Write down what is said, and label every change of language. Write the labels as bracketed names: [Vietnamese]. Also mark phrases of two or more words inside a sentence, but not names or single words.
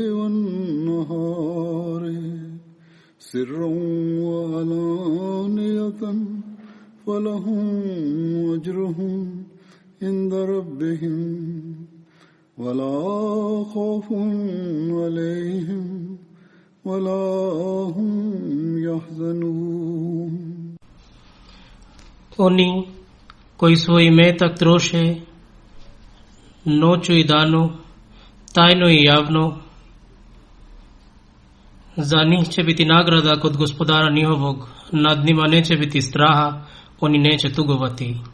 [Arabic] والنهار سرا وعلانية فلهم أجرهم عند ربهم ولا خوف عليهم ولا هم يحزنون. [Bosnian] Oni koji svoj imetak troše noću i danu, tajno i javno, za njih će biti nagrada kod gospodara njihovog, nad njima neće biti straha, oni neće tugovati.